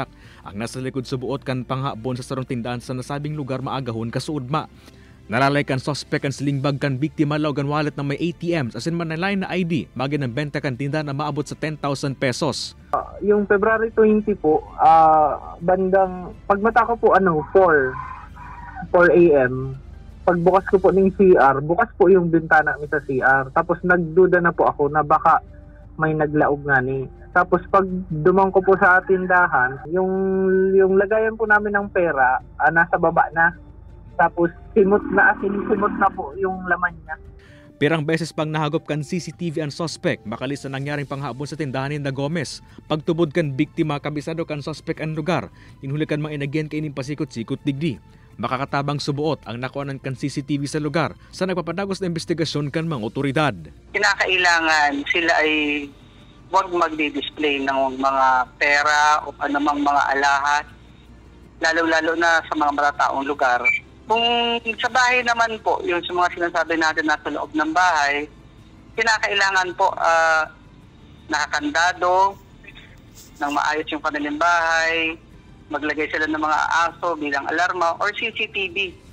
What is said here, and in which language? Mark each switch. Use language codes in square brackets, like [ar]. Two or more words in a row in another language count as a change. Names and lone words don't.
[bik] Ang nasa likod subuot kan panghabon sa sarong tindahan sa nasabing lugar maagahon kasuudma. Nalalay kan suspect kan slingbag kan biktima law kan wallet na may ATMs asin manalay na ID magin ng benta kan tindahan na maabot sa 10,000 pesos. [tl] Yung February 20 po, bandang pagmata ko po 4 a.m. Pagbukas ko po ng CR, bukas po yung bintana mi sa CR. Tapos nagduda na po ako na baka may naglaog nga ni. Tapos pag dumang ko po sa tindahan, yung lagayan po namin ng pera, nasa baba na. Tapos simot na po yung laman niya. [bik] Pirang beses pang nahagop kan CCTV ang suspect, makalis na nangyaring panghabon sa tindahan ni Gomez. Pagtubod kan biktima, kabisado kan suspect ang lugar. Inhulikan mga inagyan kaining pasikot-sikot digdi. Makakatabang subuot ang nakuanan kan CCTV sa lugar sa nagpapadagos na investigasyon kan mga otoridad. [tl] Kinakailangan sila ay huwag magdi-display ng mga pera o anumang mga alahas, lalo-lalo na sa mga matataong lugar. Kung sa bahay naman po, yung sa mga sinasabi natin nasa loob ng bahay, kinakailangan po nakakandado ng maayos yung kanilang bahay, maglagay sila ng mga aso bilang alarma or CCTV.